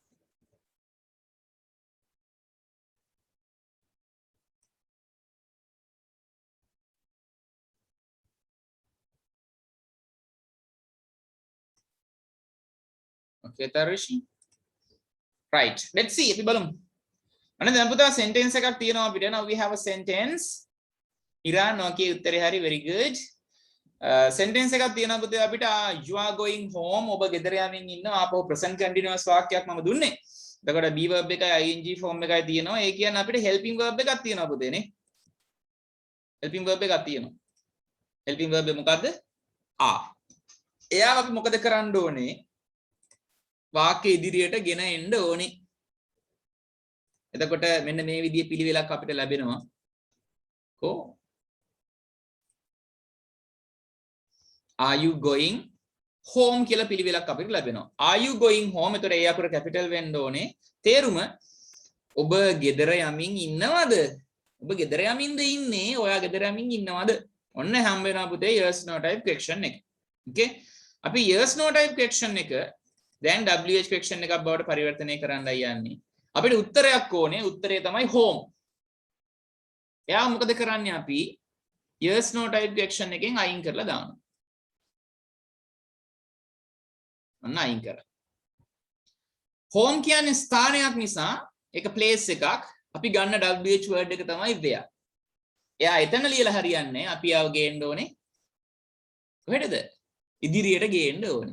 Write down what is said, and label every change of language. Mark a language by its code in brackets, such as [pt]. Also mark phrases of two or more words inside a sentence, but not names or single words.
[en] Okay, Tarushi. Right. Let's see. [si] අපි බලමු. අනේ දැන් පුතා sentence එකක් තියෙනවා අපිට. [en] Now we have a sentence. Iran, [si] okay, උත්තරේ හරි. [en] Very good. [si] Sentence එකක් තියෙනවා පුතේ අපිට [en] you are going home. [si] ඔබ ගෙදර යමින් ඉන්නවා. ආපහු [en] present continuous [si] වාක්‍යයක් මම දුන්නේ. එතකොට [en] be verb [si] එකයි [en] ing form [si] එකයි තියෙනවා. ඒ කියන්නේ අපිට [en] helping verb [si] එකක් තියෙනවා පුතේ නේ. [en] helping verb [si] එකක් තියෙනවා. [en] helping verb [si] එක මොකද්ද? එයාව අපි මොකද කරන්න ඕනේ? වාක්‍ය ඉදිරියට ගෙන එන්න ඕනේ. එතකොට මෙන්න මේ විදිහේ පිළිවෙලක් අපිට ලැබෙනවා. කො [en] Are you going home [si] කියලා පිළිවෙලක් අපිට ලැබෙනවා. [en] Are you going home? [si] එතකොට ඒ අකුර capital වෙන්න ඕනේ. තේරුම ඔබ ගෙදර යමින් ඉන්නවද? ඔබ ගෙදර යමින්ද ඉන්නේ? ඔයා ගෙදර යමින් ඉන්නවද? ඔන්න හම් වෙනවා පුතේ [en] yes no type question [si] එක. Okay? අපි [en] yes no type question [si] එක දැන් [en] WH question [si] එකක් බවට පරිවර්තනය කරන්නයි යන්නේ. අපිට උත්තරයක් ඕනේ. උත්තරය තමයි home. එයා මොකද කරන්නේ අපි [en] yes no type question [si] එකෙන් අයින් කරලා දානවා. අන්න අයින් කරා. home කියන්නේ ස්ථානයක් නිසා ඒක place එකක්. අපි ගන්න [en] WH word [si] එක තමයි where. එයා එතන ලියලා හරියන්නේ. අපි ආව ගේන්න ඕනේ. කොහෙටද? ඉදිරියට ගේන්න ඕනේ.